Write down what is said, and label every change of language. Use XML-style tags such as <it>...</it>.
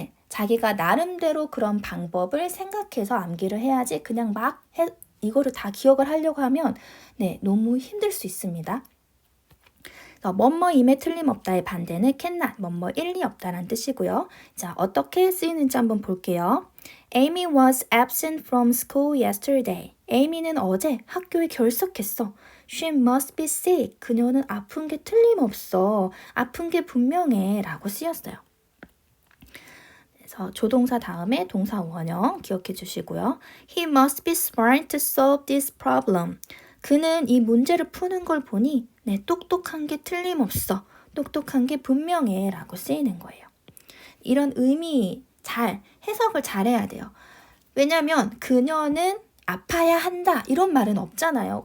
<ko>자기가 나름대로 그런 방법을 생각해서 암기를 해야지 그냥 막 이거를 다 기억을 하려고 하면 너무 힘들 수 있습니다. 그래서 뭐뭐임에 틀림없다의 반대는 cannot, 뭐뭐일 리 없다라는 뜻이고요. 자, 어떻게 쓰이는지 한번 볼게요.</ko> <en>Amy was absent from school yesterday.</en> <ko>Amy는 어제 학교에 결석했어.</ko> <en>She must be sick.</en> <ko>그녀는 아픈 게 틀림없어. 아픈 게 분명해 라고 쓰였어요. 그래서 조동사 다음에 동사 원형 기억해 주시고요.</ko> <en>He must be smart to solve this problem.</en> <ko>그는 이 문제를 푸는 걸 보니 똑똑한 게 틀림없어. 똑똑한 게 분명해 라고 쓰이는 거예요. 이런 의미 잘 해석을 잘해야 돼요. 왜냐하면 그녀는 아파야 한다 이런 말은 없잖아요.</ko>